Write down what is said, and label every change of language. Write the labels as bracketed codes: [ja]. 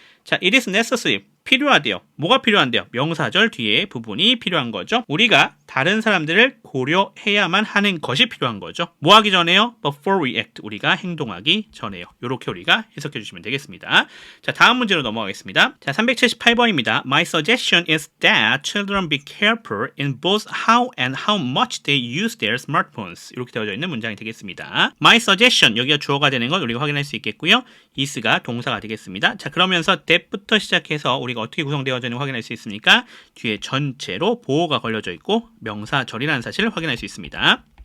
[ko] 자, [en] it is necessary. [ko] 필요하대요. 뭐가 필요한데요? 명사절 뒤에 부분이 필요한 거죠. 우리가 다른 사람들을 고려해야만 하는 것이 필요한 거죠. 뭐 하기 전에요? [en] Before we act. [ko] 우리가 행동하기 전에요. 이렇게 우리가 해석해 주시면 되겠습니다. 자, 다음 문제로 넘어가겠습니다. 자, 378번입니다. [en] My suggestion is that children be careful in both how and how much they use their smartphones. [ko] 이렇게 되어져 있는 문장이 되겠습니다. [en] My suggestion, [ko] 여기가 주어가 되는 건 우리가 확인할 수 있겠고요. is가 동사가 되겠습니다. 자, 그러면서 that부터 시작해서 우리가 어떻게 구성되어져 있는지 확인할 수 있습니까? 뒤에 전체로 보호가 걸려져 있고 명사절이라는 사실을 확인할 수 있습니다.